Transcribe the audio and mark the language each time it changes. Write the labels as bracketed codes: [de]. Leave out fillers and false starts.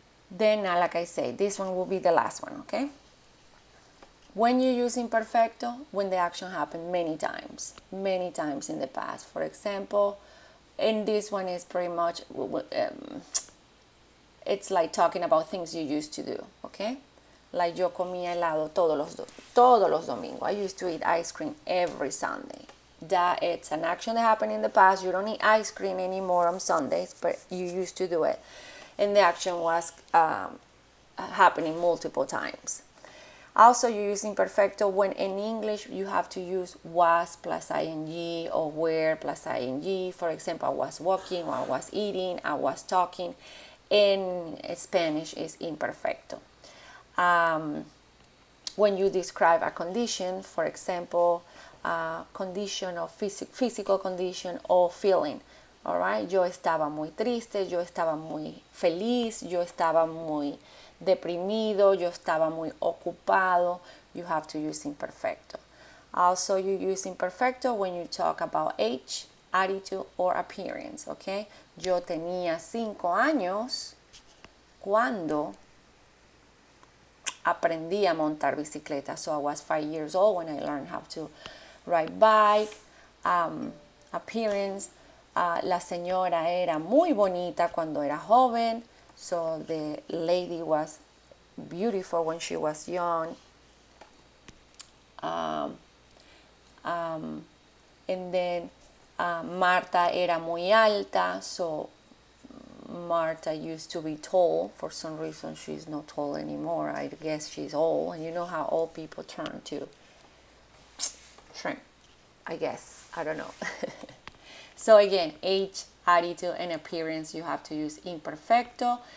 [en] Then, like I say, this one will be the last one, okay? When you use imperfecto, when the action happened many times in the past. For example, and this one is pretty much, it's like talking about things you used to do, okay? [es] Like yo comía helado todos los domingos. [en] I used to eat ice cream every Sunday. That it's an action that happened in the past. You don't eat ice cream anymore on Sundays, but you used to do it. And the action was happening multiple times. Also, you use imperfecto when in English you have to use was plus ing or were plus ing. For example, I was walking, or I was eating, I was talking. In Spanish is imperfecto. When you describe a condition, for example, condition of physical condition or feeling. All right, [es] yo estaba muy triste, yo estaba muy feliz, yo estaba muy deprimido, yo estaba muy ocupado. [en] You have to use imperfecto. Also, you use imperfecto when you talk about age, attitude, or appearance, okay? [es] Yo tenía 5 años cuando aprendí a montar bicicleta. [en] So I was 5 years old when I learned how to ride bike. [es] Appearance, la señora era muy bonita cuando era joven. [en] So the lady was beautiful when she was young. And then [es] Marta era muy alta. [en] So Marta used to be tall. For some reason, she's not tall anymore. I guess she's old. And you know how old people turn to shrink, I guess. I don't know. So again, age, attitude, and appearance, you have to use imperfecto.